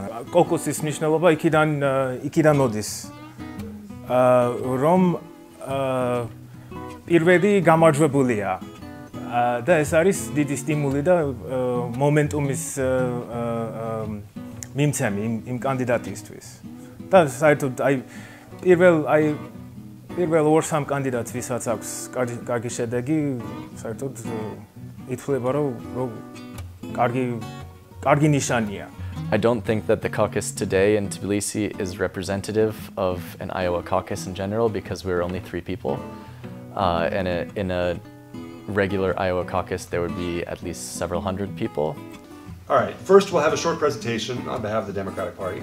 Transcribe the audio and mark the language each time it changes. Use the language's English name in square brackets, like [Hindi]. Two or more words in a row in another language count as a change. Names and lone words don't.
[Georgian] კოკუსის მნიშვნელობა იქიდან მოდის, რომ პირველი გამარჯვებულია და ეს არის დიდი სტიმული და მომენტუმის მიმცემი იმ კანდიდატისთვის. და საერთოდ პირველ 2-3 კანდიდატს ვისაც აქვს კარგი შედეგი, საერთოდ ითვლება რომ კარგი ნიშანია. [English] I don't think that the caucus today in Tbilisi is representative of an Iowa caucus in general because we're only 3 people. And in a regular Iowa caucus, there would be at least several hundred people. All right, first we'll have a short presentation on behalf of the Democratic Party.